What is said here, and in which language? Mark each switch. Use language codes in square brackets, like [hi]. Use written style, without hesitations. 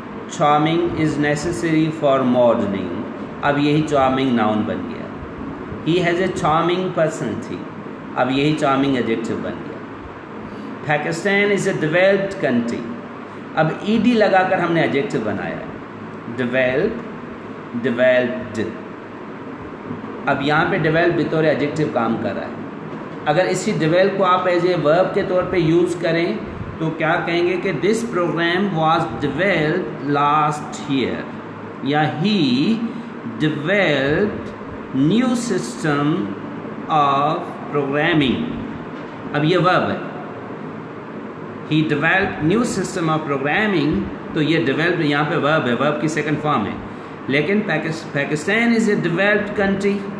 [en] Charming is necessary for modelling. [ur] اب یہی charming noun بن گیا. [en] He has a charming personality. [ur] اب یہی چارمنگ ایڈجیکٹو بن گیا. [en] Pakistan is a developed country. [ur] اب ای ڈی لگا کر ہم نے ایڈجیکٹو بنایا ہے، ڈیولپڈ. اب یہاں پہ ڈیولپ بطور ایڈجیکٹو کام کر رہا ہے. اگر اسی ڈیولپ کو آپ ایز اے ورب کے طور پہ یوز کریں تو کیا کہیں گے کہ [en] this program was developed last year, [ur] یا [en] He developed new system of programming. [ur] اب یہ ورب ہے، [en] He develop new system of programming. [ur] تو یہ ڈیولپ یہاں پہ ورب ہے، ورب کی سیکنڈ فارم ہے. [en] لیکن Pakistan is a developed country.